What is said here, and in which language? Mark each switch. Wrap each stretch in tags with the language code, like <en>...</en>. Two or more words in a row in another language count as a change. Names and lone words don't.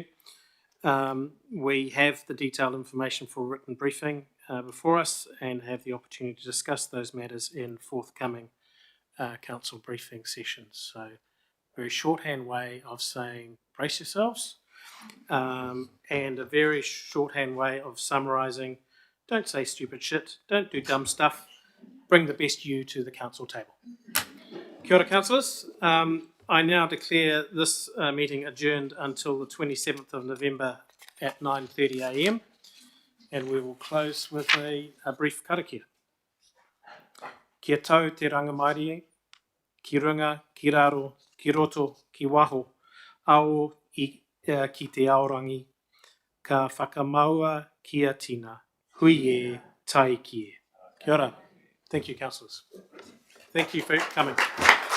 <en>We have the detailed information for written briefing before us and have the opportunity to discuss those matters in forthcoming council briefing sessions. So, very shorthand way of saying brace yourselves, and a very shorthand way of summarising: don't say stupid shit, don't do dumb stuff, bring the best you to the council table.</en> <mi>Kia ora,</mi> <en>councillors. I now declare this meeting adjourned until the 27th of November at 9:30 a.m. and we will close with a brief karakia.</en> <mi>Kia tau te rangamairi, ki runga, ki raro, ki roto, ki waho, ao ki te aorangi, ka whakamaua kia tina, hui e, tai ki e. Kia ora.</mi> <en>Thank you, councillors. Thank you for coming.</en>